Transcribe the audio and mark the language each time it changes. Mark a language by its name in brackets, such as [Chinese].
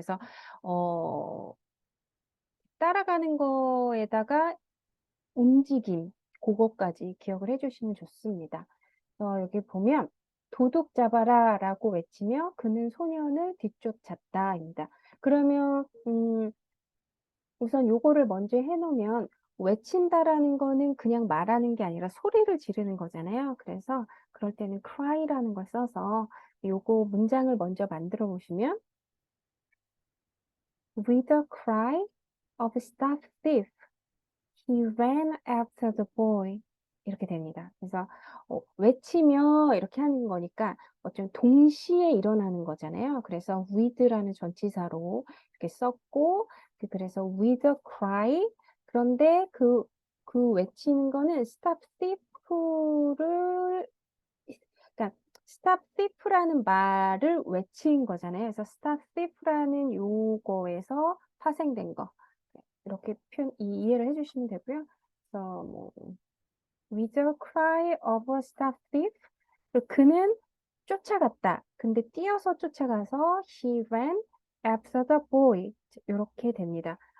[Korean] 그래서, 따라가는 거에다가 움직임, 그거까지 기억을 해주시면 좋습니다. 여기 보면 도둑 잡아라 라고 외치며 그는 소년을 뒤쫓았다입니다. 그러면 우선 요거를 먼저 해놓으면 외친다라는 거는 그냥 말하는 게 아니라 소리를 지르는 거잖아요. 그래서 그럴 때는 cry라는 걸 써서 요거 문장을 먼저 만들어 보시면 [English] With a cry of a stuffed thief, he ran after the boy. [Korean] 이렇게 됩니다. 그래서 외치며 이렇게 하는 거니까 좀 동시에 일어나는 거잖아요. 그래서 with라는 전치사로 이렇게 썼고 그래서 [English] with a cry [Korean] 그런데 그 외치는 거는 [English] stop thief [Korean] 를 그러니까 stop thief라는 말을 외친 거잖아요. 그래서 stop thief라는 요거에서 파생된 거 이렇게 이해를 해주시면 되고요. 그래서 뭐 [English] with a cry of a stop thief [Korean] 그는 쫓아갔다. 근데 뛰어서 쫓아가서 [English] he ran after the boy [Korean] 이렇게 됩니다.